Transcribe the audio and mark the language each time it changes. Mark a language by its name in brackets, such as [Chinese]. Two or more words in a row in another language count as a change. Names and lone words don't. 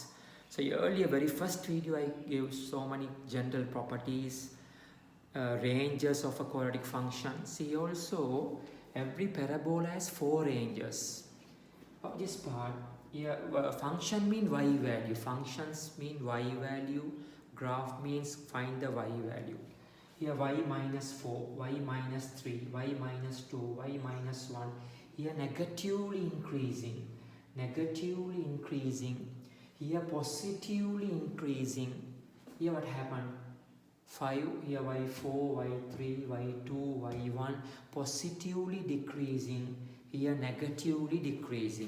[English] So earlier, very first video, I gave so many general properties, ranges of a quadratic function. See also, every parabola has 4 ranges. Of this part, here, function mean y value, functions mean y value, graph means find the y value. Here y minus 4, y minus 3, y minus 2, y minus 1. Here negatively increasing, here positively increasing. Here what happened? 5, here y4, y3, y2, y1, positively decreasing, here negatively decreasing.